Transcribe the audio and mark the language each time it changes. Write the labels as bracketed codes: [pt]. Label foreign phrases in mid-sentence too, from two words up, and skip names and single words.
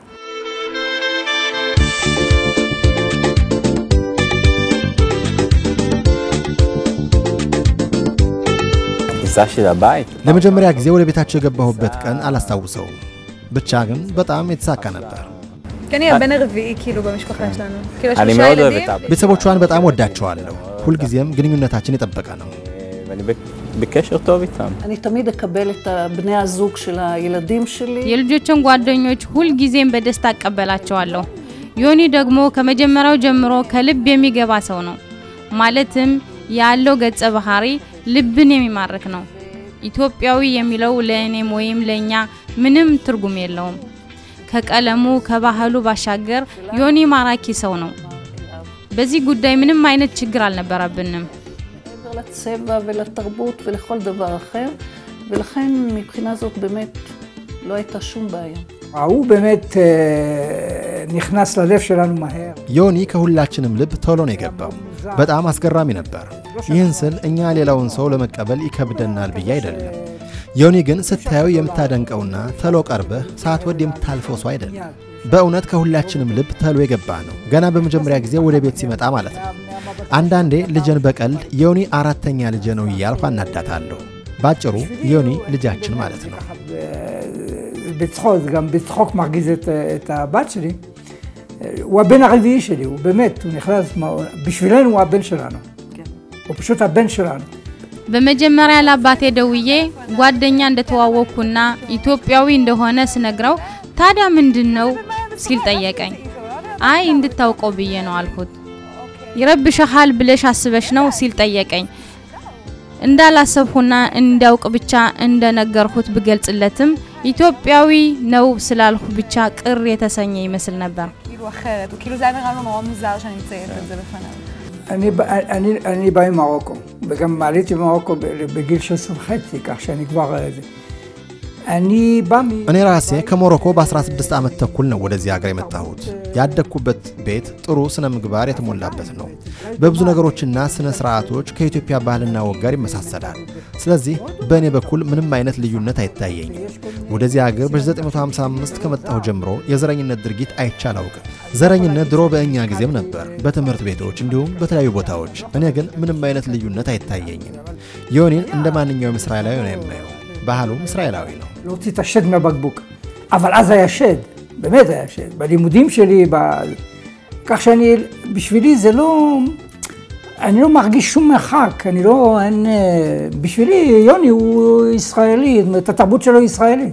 [am] ለመጀመሪያ ጊዜ ወደ ቤታቸው የገባሁበት ቀን አላስታውሰውም። ብቻ ግን በጣም የተሳካ ነበር። كان يا بن رفيقي كيلو بمشكخة شلونه كيلو [he] אני מאוד אוהבת אבא. [am] ቤተሰቦቿን በጣም ወዳቸዋለሁ። ሁልጊዜም ግንኙነታችን የጠበቀ ነው። [he] ואני בקשר טוב איתם. אני תמיד אקבל את בני הזוג של הילדים שלי. [am] የልጆችን ጓደኞች ሁልጊዜም በደስታ አቀበላቸዋለሁ። ዮኒ ደግሞ ከመጀመሪያው ጀምሮ ከልብ የሚገባ ሰው ነው። ማለትም ያለው ገጸ ባህሪ ልብን የሚማርክ ነው። ኢትዮጵያዊ የሚለው ለእኔም ወይም ለኛ ምንም ትርጉም የለውም። ከቀለሙ ከባህሉ ባሻገር ዮኒ ማራኪ ሰው ነው። በዚህ ጉዳይ ምንም አይነት ችግር አልነበረብንም። [he] לצבע ולתרבות ולכל דבר אחר, ולכן מבחינה זאת באמת לא הייתה שום בעיה. הוא באמת נכנס ללב שלנו מהר. [am] ዮኒ ከሁላችንም ልብ ቶሎ ነው የገባው። በጣም አስገራሚ ነበር። ይህን ስል እኛ ሌላውን ሰው ለመቀበል ይከብደናል ብዬ አይደለም። ዮኒ ግን ስታየው የምታደንቀውና ተሎ ቀርበህ ሳትወድ የምታልፈው ሰው አይደለም። በእውነት ከሁላችንም ልብ ተሎ የገባ ነው። ገና በመጀመሪያ ጊዜ ወደ ቤት ሲመጣ ማለት ነው። አንዳንዴ ልጅን በቀልድ ዮኒ አራተኛ ልጅ ነው እያልኩ አናዳታለሁ። ባጭሩ ዮኒ ልጃችን ማለት ነው። [he] בצחוק, גם בצחוק מרגיז את הבת שלי. הוא הבן הרביעי שלי, הוא באמת, הוא נכנס, בשבילנו הוא הבן שלנו. הוא פשוט הבן שלנו. [am] በመጀመሪያ ለአባቴ ደውዬ ጓደኛ እንደተዋወኩና ኢትዮጵያዊ እንደሆነ ስነግረው ታዲያ ምንድነው ሲል ጠየቀኝ። አይ እንድታውቀው ብዬ ነው አልኩት። ይረብሽሃል ብለሽ አስበሽ ነው ሲል ጠየቀኝ። እንዳላሰብኩና እንዳውቅ ብቻ እንደነገርኩት ብገልጽለትም ኢትዮጵያዊ ነው ስላልኩ ብቻ ቅር የተሰኘ ይመስል ነበር። [he] כאילו זה היה נראה לו נורא מוזר שאני מציינת את זה בפניו. אני בא ממרוקו, וגם עליתי במרוקו בגיל 16.5, כך שאני כבר... [am] እኔ ራሴ ከሞሮኮ በ16 ዓመት ተኩል ነው ወደዚህ ሀገር የመጣሁት። ያደግኩበት ቤት ጥሩ ስነ ምግባር የተሞላበት ነው። በብዙ ነገሮችና ስነ ስርዓቶች ከኢትዮጵያ ባህልና ወግ ጋር ይመሳሰላል። ስለዚህ በእኔ በኩል ምንም አይነት ልዩነት አይታየኝም። ወደዚህ ሀገር በ1955 ከመጣሁ ጀምሮ የዘረኝነት ድርጊት አይቻላውቅም። ዘረኝነት ድሮ በእኛ ጊዜም ነበር፣ በትምህርት ቤቶች እንዲሁም በተለያዩ ቦታዎች። እኔ ግን ምንም አይነት ልዩነት አይታየኝም። ዮኒን እንደ ማንኛውም እስራኤላዊ ነው የማየው። ባህሉም እስራኤላዊ ነው። [he] להוציא את השד מהבקבוק. אבל אז היה שד, באמת היה שד. בלימודים שלי, כך שאני, בשבילי זה לא... אני לא מרגיש שום מרחק, אני לא... בשבילי יוני הוא ישראלי, את התרבות שלו היא ישראלית.